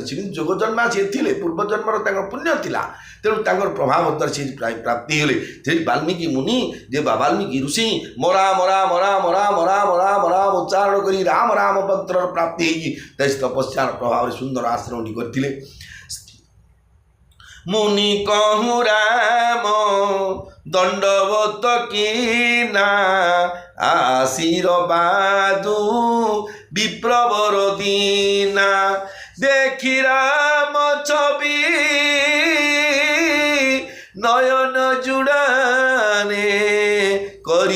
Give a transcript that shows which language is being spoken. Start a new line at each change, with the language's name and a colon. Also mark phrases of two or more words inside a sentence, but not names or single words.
Odia: ସେ କିନ୍ତୁ ଯୋଗ ଜନ୍ମା ସିଏ ଥିଲେ ପୂର୍ବଜନ୍ମର ତାଙ୍କର ପୁଣ୍ୟ ଥିଲା। ତେଣୁ ତାଙ୍କର ପ୍ରଭାବ ଦ୍ୱାରା ସେ ପ୍ରାପ୍ତି ହେଲେ। ସେଇ ବାଲ୍ମୀକି ମୁନି ଯେ ବାଲ୍ମୀକି ଋଷି ମରା ମରା ମରା ମରା ମରା ମରା ମରା ଉଚ୍ଚାରଣ କରି ରାମ ରାମ ମନ୍ତ୍ରର ପ୍ରାପ୍ତି ହେଇକି ତପସ୍ୟାର ପ୍ରଭାବରେ ସୁନ୍ଦର ଆଶ୍ରମଟି କରିଥିଲେ।
Awadhi: मुनि कहु राम दण्डवत किना आशीर्वादु विप्रवर दिना देखि राम छवि नयन जुड़ाने करि